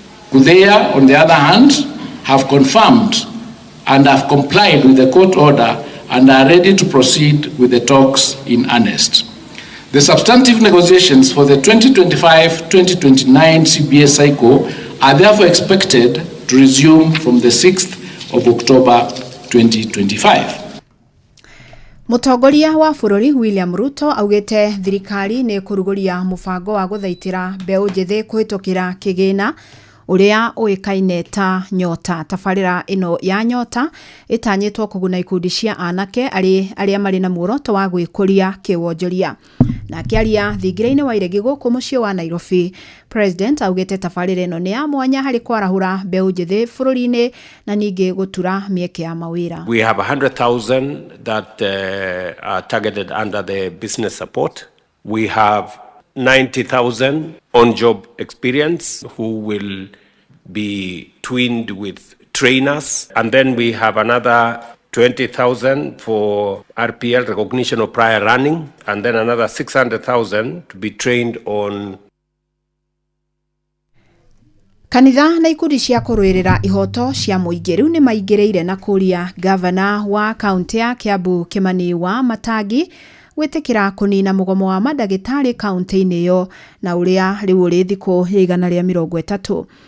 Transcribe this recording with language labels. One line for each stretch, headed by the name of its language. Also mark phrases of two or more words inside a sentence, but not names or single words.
English: kuthea, on the other hand, have confirmed and have complied with the court order and are ready to proceed with the talks in earnest. The substantive negotiations for the twenty twenty-five, twenty twenty-nine C B S cycle are therefore expected to resume from the sixth of October twenty twenty-five.
Kikuyu: Mũtongoria wa bũrũri William Ruto augĩte thirikari nĩ kũrugũria mũbango wa gũthaitĩra mbeũ njĩthĩ kũhĩtũkĩra kĩgĩna ũrĩa ũĩkaine ta Nyota. Tabarĩra ĩno ya Nyota ĩtanyĩtwo kũguna ikundi cia anake arĩ, arĩa marĩ na muoroto wa gwĩkũria kĩwonjoria. Na akĩaria thingira-inĩ wa iregi gũkũ mũciĩ wa Nairobi, President augĩte tabarĩra ĩno nĩ ya mwanya harĩ kwarahũra mbeũ njĩthĩ bũrũri-inĩ na ningĩ gũtura mĩeke ya mawĩra.
English: We have a hundred thousand that, uh, are targeted under the business support. We have ninety thousand on-job experience who will be twinned with trainers. And then we have another twenty thousand for R P L, recognition of prior running, and then another six hundred thousand to be trained on
Kikuyu: Kanitha na ikundi cia kũrũĩrĩra ihoto cia mũingĩ rĩu nĩ maingĩrĩire na kũria gavana wa kaunti ya Kiambu Kimani wa Matangi gwĩtĩkĩra kũnina mũgomo wa mandagĩtarĩ kaunti-inĩ ĩyo, na ũrĩa rĩu ũrĩ thikũ ya igana rĩa mĩrongo ĩtatũ.